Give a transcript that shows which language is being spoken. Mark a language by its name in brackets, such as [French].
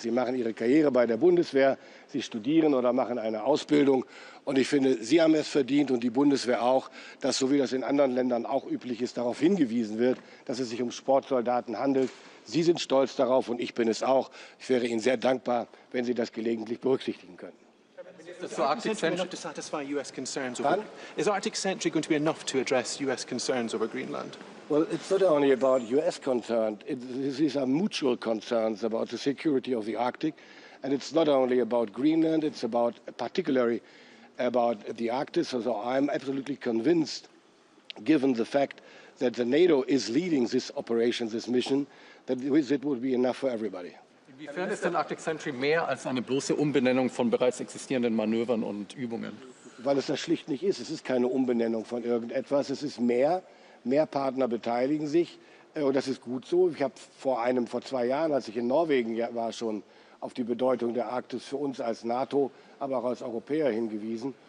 [German] Sie machen ihre Karriere bei der Bundeswehr, sie studieren oder machen eine Ausbildung. Und ich finde, Sie haben es verdient und die Bundeswehr auch, dass, so wie das in anderen Ländern auch üblich ist, darauf hingewiesen wird, dass es sich um Sportsoldaten handelt. Sie sind stolz darauf und ich bin es auch. Ich wäre Ihnen sehr dankbar, wenn Sie das gelegentlich berücksichtigen könnten. [English] Is the Arctic Sentry enough to satisfy US concerns over, is Arctic Sentry going to be enough to address US concerns over Greenland? Well, it's not only about US concerns. These are mutual concerns about the security of the Arctic. And it's not only about Greenland, it's about particularly about the Arctic. So I'm absolutely convinced, given the fact that the NATO is leading this operation, this mission, that it would be enough for everybody. [German] Inwiefern ist denn Arctic Sentry mehr als eine bloße Umbenennung von bereits existierenden Manövern und Übungen? Weil es das schlicht nicht ist. Es ist keine Umbenennung von irgendetwas. Es ist mehr. Mehr Partner beteiligen sich. Und das ist gut so. Ich habe vor 2 Jahren, als ich in Norwegen war, schon auf die Bedeutung der Arktis für uns als NATO, aber auch als Europäer hingewiesen.